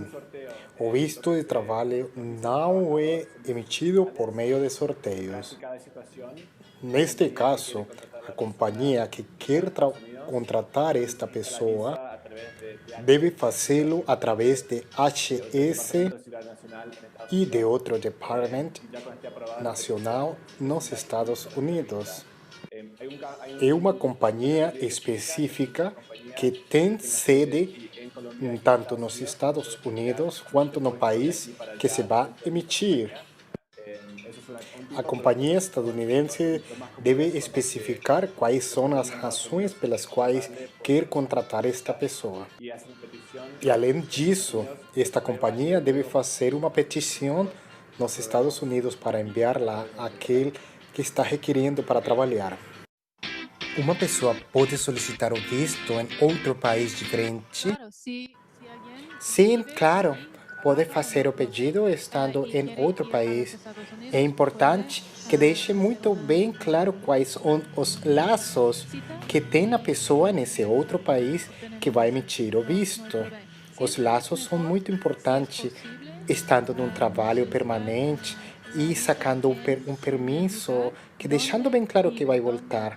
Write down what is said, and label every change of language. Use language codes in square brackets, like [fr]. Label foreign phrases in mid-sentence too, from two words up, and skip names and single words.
[pt] O visto de trabalho não é emitido por meio de sorteios. [es] Cada situación [pt] Neste caso, a companhia que quer contratar esta pessoa [es] a través de [pt] deve fazê-lo através de HS [es] Ciudad Nacional en Estados [pt] e de outro department [es] Unidos. Ya cuando esté aprobado, [pt] nacional nos Estados Unidos. [es] hay [pt] É uma companhia específica que tem sede tanto nos Estados Unidos quanto no país que se vai emitir. a companhia estadunidense deve especificar quais são as razões pelas quais quer contratar esta pessoa. E além disso, esta companhia deve fazer uma petição nos Estados Unidos para enviá-la àquele que está requerendo para trabalhar. Uma pessoa pode solicitar o visto em outro país diferente? [es] Claro, si alguien [pt] Sim, claro. Pode fazer o pedido estando em outro país. É importante que deixe muito bem claro quais são os laços que tem a pessoa nesse outro país que vai emitir o visto. Os laços são muito importantes, estando num trabalho permanente e sacando um permisso, que deixando bem claro que vai voltar.